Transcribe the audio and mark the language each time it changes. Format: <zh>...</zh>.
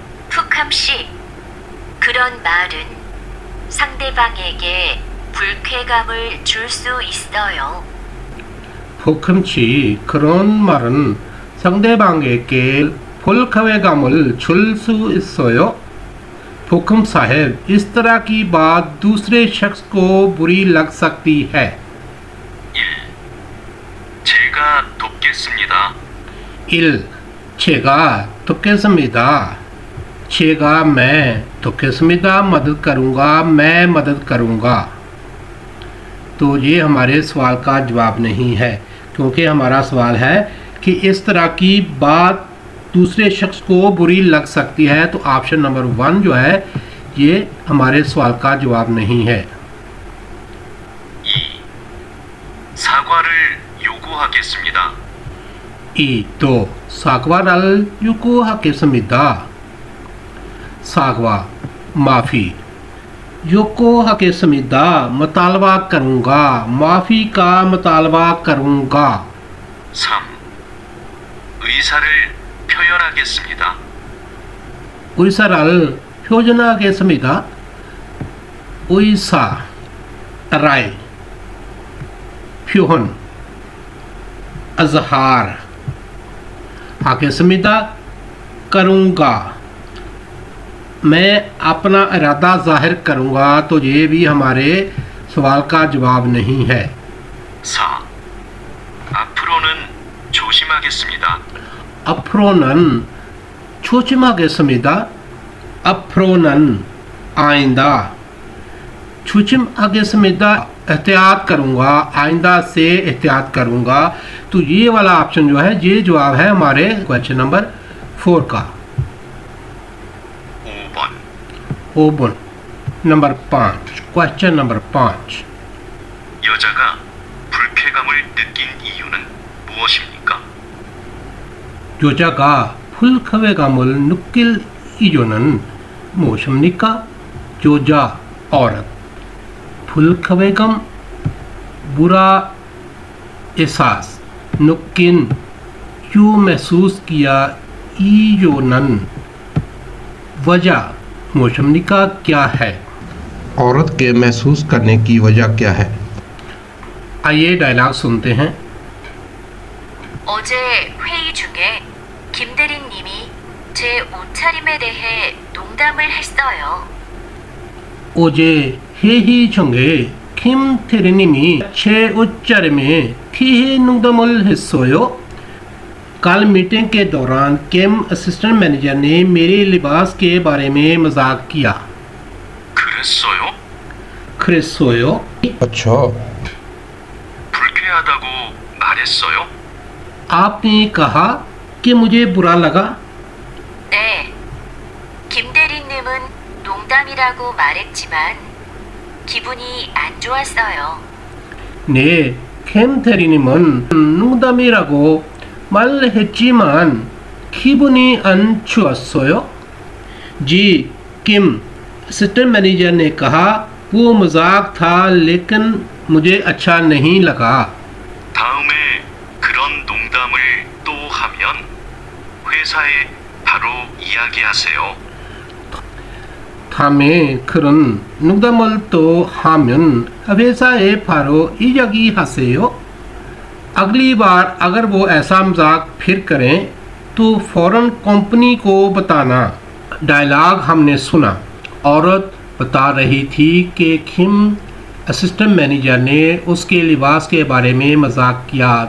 <ko>푸캄 씨, 그런 말은 상대방에게 불쾌감을 줄 수 있어요. 폭음치 그런 말은 상대방에게 불쾌감을 줄 수 있어요।</ko> <hi>हुक्म साहब, इस तरह की बात दूसरे शख्स को बुरी लग सकती है।</hi> <ko>1. 제가 돕겠습니다. 1. 제가 돕겠습니다। 제가</ko> <hi>मैं</hi> <ko>돕겠습니다</ko> <hi>मदद करूँगा, मैं मदद करूँगा। तो ये हमारे सवाल का जवाब नहीं है, क्योंकि हमारा सवाल है कि इस तरह की बात दूसरे शख्स को बुरी लग सकती है। तो ऑप्शन नंबर 1 जो है ये हमारे सवाल का जवाब नहीं है। 2.</hi> <ko>사과를 요구하겠습니다. 2. 사과를 요구하겠습니다।</ko> <hi>सागवा माफ़ी,</hi> <ko>요구하겠습니다</ko> <hi>मुतालबा करूँगा, माफ़ी का मुतालबा करूँगा। 3.</hi> <ko>의사를 표현하겠습니다. 의사를 표현하겠습니다। 의사</ko> <hi>राय</hi> <ko>표현</ko> <hi>अजहार</hi> <ko>하겠습니다</ko> <hi>करूँगा मैं अपना इरादा जाहिर करूँगा। तो ये भी हमारे सवाल का जवाब नहीं है। 4.</hi> <ko>앞으로는 조심하겠습니다. 앞으로는 조심하겠습니다। 앞으로는</ko> <hi>आइंदा</hi> <ko>조심하겠습니다</ko> <hi>एहतियात करूँगा, आइंदा से एहतियात करूँगा। तो ये वाला ऑप्शन जो है ये जवाब है हमारे क्वेश्चन नंबर 4 का।</hi> <ko>5번. 5번</ko> <hi>नंबर 5 क्वेश्चन नंबर 5</hi> <ko>여자가 불쾌감을 느낀 이유는 무엇입니까? 여자가 불쾌감을 느낄 이유는 무엇입니까? 여자</ko> <hi>औरत</hi> <ko>불쾌감</ko> <hi>बुरा एहसास नुकिन क्यों महसूस किया इयोनन वजह मौसमी का क्या है? औरत के महसूस करने की वजह क्या है? आइए डायलॉग सुनते हैं।</hi> <ko>어제 회의 중에 김대리님이 제 옷차림에 대해 농담을 했어요. 어제 회의 중에 김태리님이 제 옷차림에 티해 농담을 했어요।</ko> <hi>कल मीटिंग के दौरान किम असिस्टेंट मैनेजर ने मेरे लिबास के बारे में मजाक किया।</hi> <ko>그랬어요? 그랬어요?</ko> <hi>अच्छा,</hi> <ko>불쾌하다고 말했어요?</ko> <hi>आपने कहा कि मुझे बुरा लगा।</hi> <ko>네. 김대리님은 농담이라고 말했지만 기분이 안 좋았어요. 네, 김태리님은 농담이라고 말했지만 기분이 안 좋았어요।</ko> <hi>जी, किम असिस्टेंट मैनेजर ने कहा वो मजाक था लेकिन मुझे अच्छा नहीं लगा।</hi> <ko>다음에 그런 농담을 또 하면 회사에 바로 이야기하세요. 다음에 그런 농담을 또 하면 회사에 바로 이야기하세요.</ko> <hi>अगली बार अगर वो ऐसा मजाक फिर करें तो फौरन कंपनी को बताना। डायलॉग हमने सुना। औरत बता रही थी कि किम असिस्टेंट मैनेजर ने उसके लिबास के बारे में मजाक किया।</hi>